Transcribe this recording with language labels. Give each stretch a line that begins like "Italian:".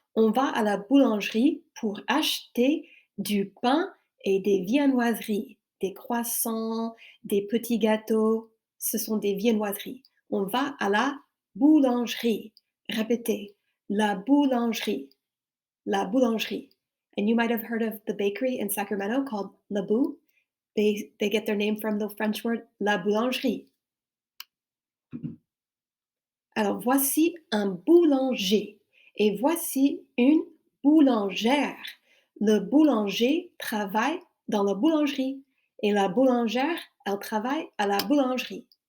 French: On va à la boulangerie pour acheter du pain et des viennoiseries, des croissants, des petits gâteaux. Ce sont des viennoiseries. On va à la boulangerie. Répétez, la boulangerie, la boulangerie.
English: And you might have heard of the bakery in Sacramento called La Bou. They get their name from the French word la boulangerie.
French: Alors voici un boulanger et voici une boulangère. Le boulanger travaille dans la boulangerie et la boulangère, elle travaille à la boulangerie.